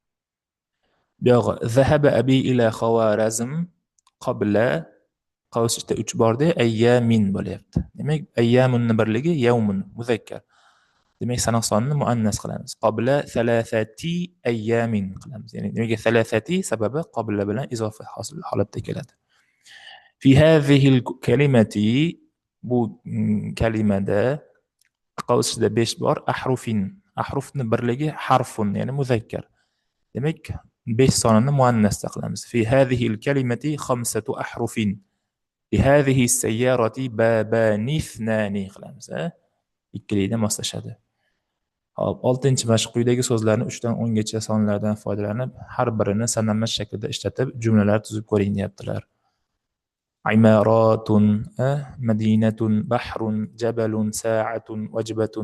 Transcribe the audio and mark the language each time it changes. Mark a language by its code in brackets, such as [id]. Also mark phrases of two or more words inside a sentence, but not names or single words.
[uz] Bu yog'i [ar] ذهب أبي إلى خوارزم قبل [uz] qavsida 3 bordi, ayyamin bo'lyapti. Demak, ayyamunni birligi yawmun muzakkar. Demak, sanoq sonini muannas qilamiz. [ar] قبل ثلاثة أيام [uz] qilamiz. Ya'ni nimaga thalathati sababi qabla bilan izofa holatda keladi. [ar] في هذه الكلمة [uz] bu kalimada qavsida 5 bor, ahrufin. Ahrufni birligi harfun, ya'ni muzakkar. Demak, 5 sonini muannasda qilamiz. [ar] في هذه الكلمة خمسة أحرف. في هذه السيارة بابان اثنان qilamiz. [uz] Ikkilikda moslashadi. Hop, 6-mashq quyidagi so'zlarni 3 dan 10 gacha sonlardan foydalanib, har birini sanalmas shaklda ishlatib, jumlalar tuzib ko'ring deyaptilar. [ar] عمارة، مدينة، بحر، جبل، ساعة، وجبة.